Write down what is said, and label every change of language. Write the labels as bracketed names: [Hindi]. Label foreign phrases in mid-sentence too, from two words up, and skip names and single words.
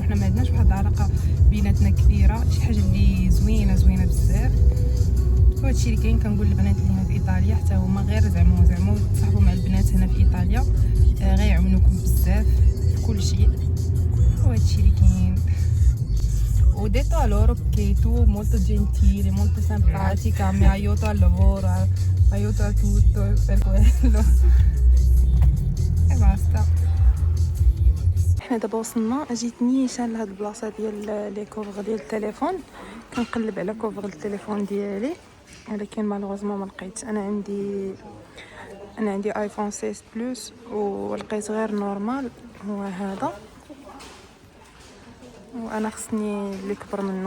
[Arabic] حنا ما عندناش واحد العلاقه بيناتنا كبيره، شي حاجه اللي زوينه بزاف. وهادشي اللي كاين. كنقول للبنات اللي هنا في ايطاليا حتى هما غير زعما تصاحبوا مع البنات هنا في ايطاليا، غيعاونوكم بزاف في كل شيء. وهادشي اللي كاين. [Italian] Ho detto a loro che tu molto gentile, molto simpatica, mi aiuto al lavoro, aiuto a tutto per quello. E basta. [Arabic] حنا دابا وصلنا. جيت نيشان لهاد البلاصه ديال لي كوفر ديال التليفون، كنقلب على كوفر التليفون ديالي، ولكن مالوغوزمون ما لقيتش. انا عندي ايفون 16 بلس ولقيت غير نورمال هو هذا، وانا خصني اللي كبر منه.